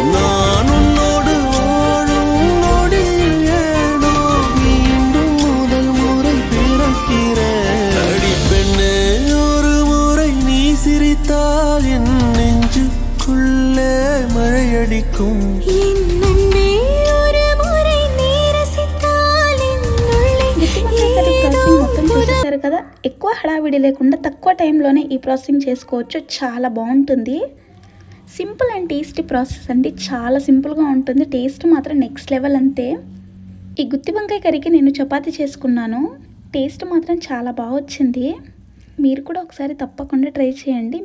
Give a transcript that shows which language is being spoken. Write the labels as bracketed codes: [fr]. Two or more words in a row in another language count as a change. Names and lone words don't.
[ta] நான் உன்னோடு வாழும் நொடியில் ஏனோ மீண்டும் முதல் முறை பிறக்கிறேன். அடி பெண்ணே ஒரு முறை நீ சிரித்தால் என் நெஞ்சுக்குள்ளே மழையடிக்கும். என் அன்பே ஒரு முறை நீ ரசித்தால் என் உள்ளே ஏதோ [te] మొత్తం చూసేసారు కదా. ఎక్కువ హడావిడి లేకుండా తక్కువ టైంలోనే ఈ ప్రాసెసింగ్ చేసుకోవచ్చు. చాలా బాగుంటుంది. [en] simple and tasty process [te] అండి. చాలా సింపుల్గా ఉంటుంది. టేస్ట్ మాత్రం [en] next level [te] అంతే. ఈ గుత్తి వంకాయ కర్రీకి నేను చపాతీ చేసుకున్నాను. టేస్ట్ మాత్రం చాలా బాగా వచ్చింది. మీరు కూడా ఒకసారి తప్పకుండా ట్రై చేయండి.